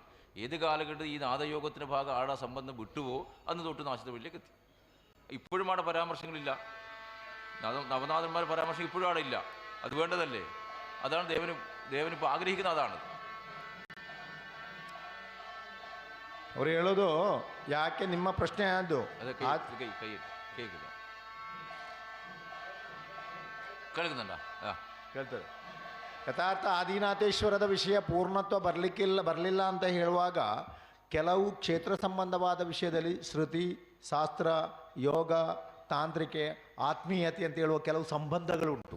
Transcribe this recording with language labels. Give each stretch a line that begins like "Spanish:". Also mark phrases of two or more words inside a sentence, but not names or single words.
Malayalam: ഏത് കാലഘട്ടത്തിൽ ഈ നാദയോഗത്തിൻ്റെ ഭാഗം ആടെ സംബന്ധം വിട്ടുവോ അന്ന് തൊട്ട് നാശത്തിലേക്ക് എത്തി. ഇപ്പോഴും ആടെ പരാമർശങ്ങളില്ല. നവനാഥന്മാർ പരാമർശം ഇപ്പോഴും അവിടെ ഇല്ല. അത് വേണ്ടതല്ലേ? അതാണ് ദേവനിപ്പോൾ ആഗ്രഹിക്കുന്ന. അതാണ്
Kannada: ಅವರು ಹೇಳೋದು ಯಾಕೆ ನಿಮ್ಮ ಪ್ರಶ್ನೆ ಅದು ಕೇಳ್ತದೆ. ಯಥಾರ್ಥ ಆದಿನಾಥೇಶ್ವರದ ವಿಷಯ ಪೂರ್ಣತ್ವ ಬರಲಿಲ್ಲ ಅಂತ ಹೇಳುವಾಗ ಕೆಲವು ಕ್ಷೇತ್ರ ಸಂಬಂಧವಾದ ವಿಷಯದಲ್ಲಿ ಶ್ರುತಿ, ಶಾಸ್ತ್ರ, ಯೋಗ, ತಾಂತ್ರಿಕೆ, ಆತ್ಮೀಯತೆ ಅಂತ ಹೇಳುವ ಕೆಲವು ಸಂಬಂಧಗಳುಂಟು.